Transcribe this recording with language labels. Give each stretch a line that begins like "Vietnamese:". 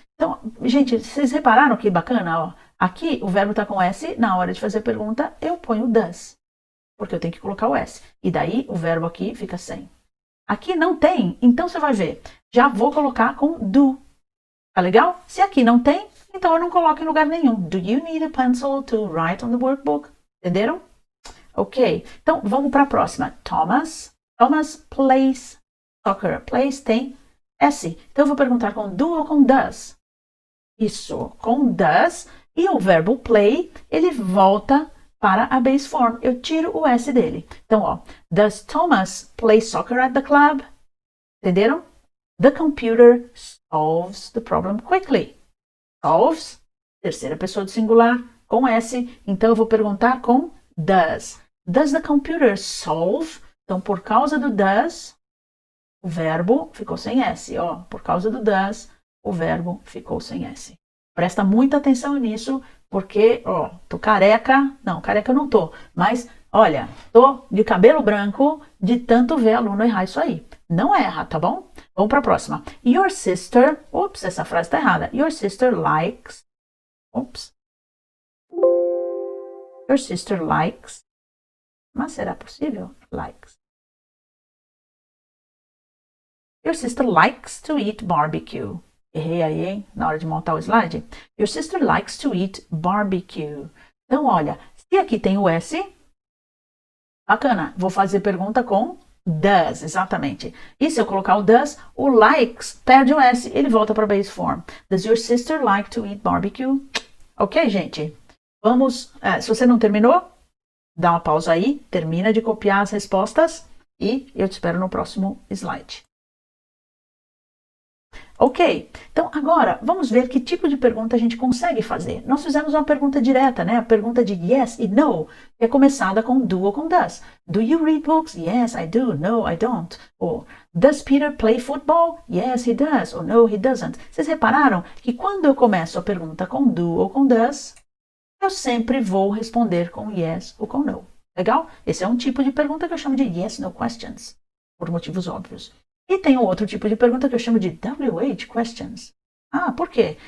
Portuguese: Então, gente, vocês repararam que bacana? Ó? Aqui o verbo está com S, na hora de fazer a pergunta eu ponho does, porque eu tenho que colocar o S. E daí o verbo aqui fica sem. Aqui não tem, então você vai ver. Já vou colocar com do. Tá legal? Se aqui não tem, então eu não coloco em lugar nenhum.
English: Do you need a pencil to write on the workbook?
Portuguese: Entenderam? Ok. Então vamos para a próxima.
English: Thomas plays soccer.
Portuguese: Plays tem S. Então eu vou perguntar com do ou com does? Isso, com does. E o verbo play, ele volta para a base form. Eu tiro o S dele. Então, ó.
English: Does Thomas play soccer at the club?
Portuguese: Entenderam?
English: The computer solves the problem quickly.
Portuguese: Solves, terceira pessoa do singular, com S. Então, eu vou perguntar com does.
English: Does the computer solve?
Portuguese: Então, por causa do does, o verbo ficou sem S. Ó, por causa do does, o verbo ficou sem S. Presta muita atenção nisso, porque, ó, tô careca. Não, careca eu não tô. Mas, olha, tô de cabelo branco de tanto ver aluno errar isso aí. Não erra, tá bom? Vamos para a próxima.
English: Your sister...
Portuguese: Ups, essa frase tá errada.
English: Your sister likes...
Portuguese: Ups.
English: Your sister likes...
Portuguese: Mas será possível?
English: Likes. Your sister likes to eat barbecue.
Portuguese: Errei aí, hein? Na hora de montar o slide.
English: Your sister likes to eat barbecue.
Portuguese: Então, olha, se aqui tem o S, bacana. Vou fazer pergunta com does, exatamente. E se eu colocar o does, o likes perde o S, ele volta para base form.
English: Does your sister like to eat barbecue?
Portuguese: Ok, gente? Vamos, se você não terminou, dá uma pausa aí, termina de copiar as respostas e eu te espero no próximo slide. Ok, então agora vamos ver que tipo de pergunta a gente consegue fazer. Nós fizemos uma pergunta direta, né? A pergunta de yes e no, que é começada com do ou com does.
English: Do you read books? Yes, I do. No, I don't. Ou does Peter play football? Yes, he does. Ou no, he doesn't.
Portuguese: Vocês repararam que quando eu começo a pergunta com do ou com does, eu sempre vou responder com yes ou com no. Legal? Esse é um tipo de pergunta que eu chamo de yes, no questions, por motivos óbvios. E tem um outro tipo de pergunta que eu chamo de WH questions. Ah, por quê?